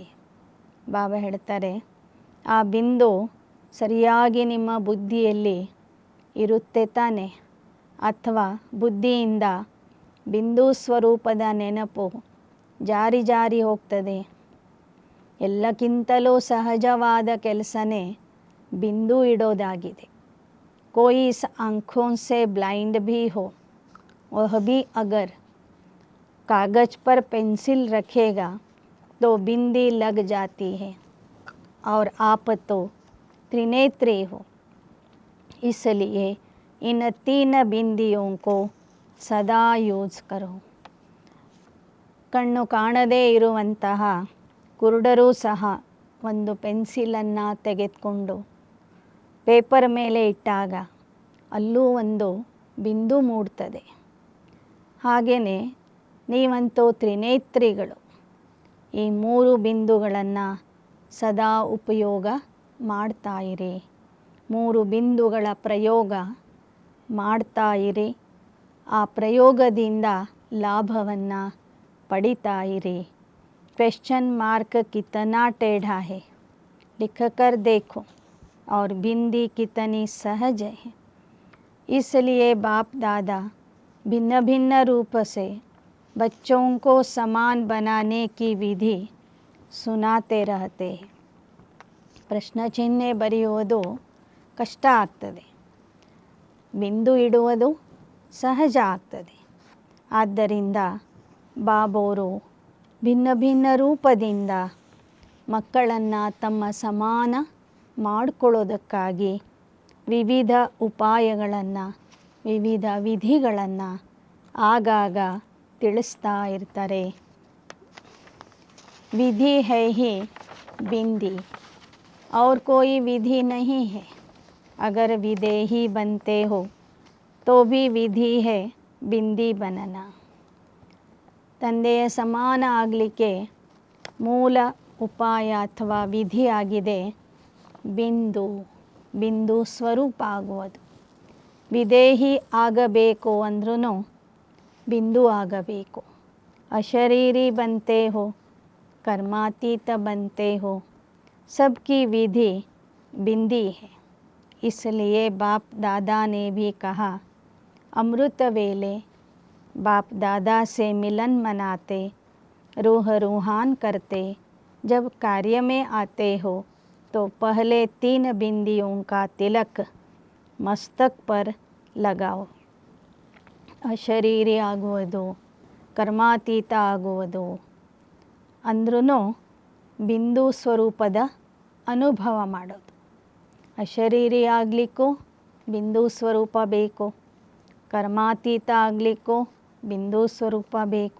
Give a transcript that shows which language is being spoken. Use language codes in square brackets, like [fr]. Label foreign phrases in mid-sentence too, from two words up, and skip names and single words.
[kn] ಬಾಬಾ ಹೇಳ್ತಾರೆ, ಆ ಬಿಂದು ಸರಿಯಾಗಿ ನಿಮ್ಮ ಬುದ್ಧಿಯಲ್ಲಿ ಇರುತ್ತೆ ತಾನೆ, ಅಥವಾ ಬುದ್ಧಿಯಿಂದ ಬಿಂದು ಸ್ವರೂಪದ ನೆನಪು ಜಾರಿ ಜಾರಿ ಹೋಗ್ತದೆ. ಎಲ್ಲಕ್ಕಿಂತಲೂ ಸಹಜವಾದ ಕೆಲಸನೇ ಬಿಂದು ಇಡೋದಾಗಿದೆ. [hi] कोई इस आँखों से ब्लाइंड भी हो, वह भी अगर कागज़ पर पेंसिल रखेगा तो बिंदी लग जाती है, और आप तो त्रिनेत्री हो, इसलिए इन 3 बिंदियों को सदा ಯೂಸ್ करो. [kn] ಕಣ್ಣು ಕಾಣದೇ ಇರುವಂತಹ ಕುರುಡರೂ ಸಹ ಒಂದು ಪೆನ್ಸಿಲನ್ನು ತೆಗೆದುಕೊಂಡು ಪೇಪರ್ ಮೇಲೆ ಇಟ್ಟಾಗ ಅಲ್ಲೂ ಒಂದು ಬಿಂದು ಮೂಡ್ತದೆ. ಹಾಗೆಯೇ ನೀವಂತೂ ತ್ರಿನೇತ್ರಿಗಳು. ಈ 3 ಬಿಂದುಗಳನ್ನು ಸದಾ ಉಪಯೋಗ ಮಾಡ್ತಾಯಿರಿ. 3 ಬಿಂದುಗಳ ಪ್ರಯೋಗ ಮಾಡ್ತಾಯಿರಿ. ಆ ಪ್ರಯೋಗದಿಂದ ಲಾಭವನ್ನು ಪಡಿತಾಯಿರಿ. [en] question mark [hi] ಕಿतना टेढ़ा है, लिख कर देखो, और बिंदी कितनी सहज है. इसलिए बाप दादा भिन्न भिन्न रूप से बच्चों को समान बनाने की विधि सुनाते रहते हैं. [kn] ಪ್ರಶ್ನೆ ಚಿಹ್ನೆ ಬರೆಯುವುದು ಕಷ್ಟ ಆಗ್ತದೆ, ಬಿಂದು ಇಡುವುದು ಸಹಜ ಆಗ್ತದೆ. ಆದ್ದರಿಂದ ಬಾಬೋರು ಭಿನ್ನ ಭಿನ್ನ ರೂಪದಿಂದ ಮಕ್ಕಳನ್ನು ತಮ್ಮ ಸಮಾನ ಮಾಡಿಕೊಳ್ಳೋದಕ್ಕಾಗಿ ವಿವಿಧ ಉಪಾಯಗಳನ್ನು, ವಿವಿಧ ವಿಧಿಗಳನ್ನು ಆಗಾಗ ತಿಳಿಸ್ತಾ ಇರ್ತಾರೆ. [hi] विधि है ही बिंदी, और कोई विधि नहीं है. अगर विदेही बनते हो तो भी विधि है बिंदी बनना. [kn] ತಂದೆಯ ಸಮಾನ ಆಗಲಿಕ್ಕೆ ಮೂಲ ಉಪಾಯ ಅಥವಾ ವಿಧಿಯಾಗಿದೆ ಬಿಂದು, ಬಿಂದು ಸ್ವರೂಪ ಆಗುವುದು. ವಿದೇಹಿ ಆಗಬೇಕು ಅಂದ್ರೂ ಬಿಂದು ಆಗಬೇಕು. [hi] ಅಶರೀರಿ बनते हो, कर्मातीत बनते हो, सबकी विधि बिंदी है. इसलिए बाप दादा ने भी कहा, अमृत वेले बाप दादा से मिलन मनाते, रूह रूहान करते, जब कार्य में आते हो तो पहले 3 बिंदियों का तिलक मस्तक पर लगाओ. [kn] ಅಶರೀರಿ ಆಗುವುದು, ಕರ್ಮಾತೀತ ಆಗುವುದು ಅಂದ್ರೂ ಬಿಂದು ಸ್ವರೂಪದ ಅನುಭವ ಮಾಡೋದು. ಅಶರೀರಿ ಆಗಲಿಕ್ಕೂ ಬಿಂದು ಸ್ವರೂಪ ಬೇಕು, ಕರ್ಮಾತೀತ ಆಗಲಿಕ್ಕೂ ಬಿಂದು ಸ್ವರೂಪ ಬೇಕು.